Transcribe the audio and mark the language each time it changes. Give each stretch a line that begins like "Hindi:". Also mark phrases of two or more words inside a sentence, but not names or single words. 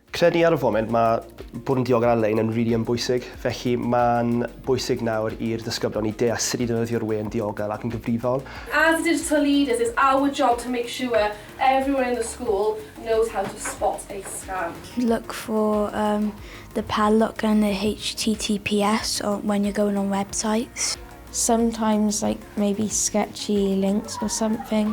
Welsh: credu ar y foment mae bod yn diogel ar-lein yn rili yn bwysig. Felly mae'n bwysig nawr i'r disgyblion i deall sut i defnyddio'r we yn diogel ac yn gyfrifol.
English: As digital leaders, it's our job to make sure everyone in the school knows how to spot a scam. Look for the padlock and the HTTPS when you're going on websites. Sometimes like maybe sketchy links or something.